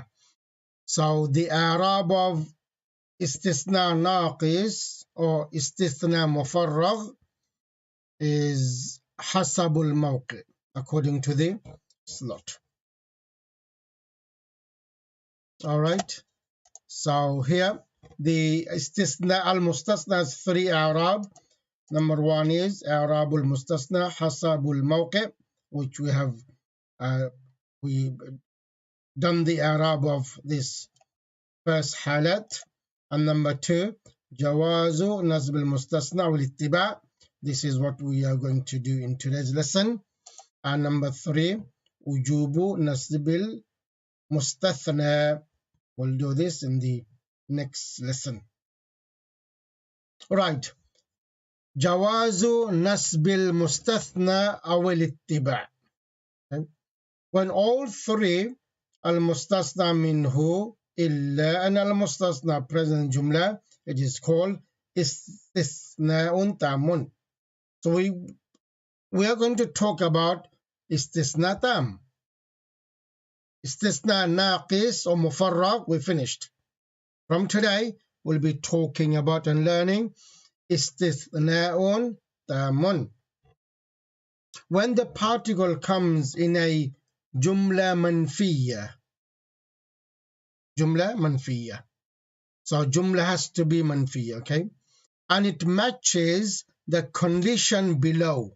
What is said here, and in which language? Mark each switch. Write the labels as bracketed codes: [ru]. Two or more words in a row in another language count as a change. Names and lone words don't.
[en] So the i'rab of [ar] استثناء ناقص [en] or [ar] استثناء مفرغ [en] is [ar] حسب الموقع, [en] according to the slot. All right. So here the [ar] استثناء المستثنى [en] has 3 i'rab. Number 1 is [ar] إعراب المستثنى حسب الموقع, [en] which we have done the i'rab of this first halat. And number 2, [ar] جواز نصب المستثنى والإتباع'. [en] This is what we are going to do in today's lesson. And number 3, [ar] وجوب نصب المستثنى. [en] We'll do this in the next lesson. All right. [ar] جواز نصب المستثنى أو الإتباع'. [en] When all 3, [ar] المستثنى منه، إلا, [en] and al-mustathna present jumla, it is called [ar] استثناء تام. [en] So we are going to talk about [ar] استثناء تام. استثناء ناقص [en] or mufarragh, we finished. From today, we'll be talking about and learning [ar] استثناء تام. [en] When the particle comes in a [ar] جملة منفية, [en] so jumla has to be manfiyya, okay? And it matches the condition below.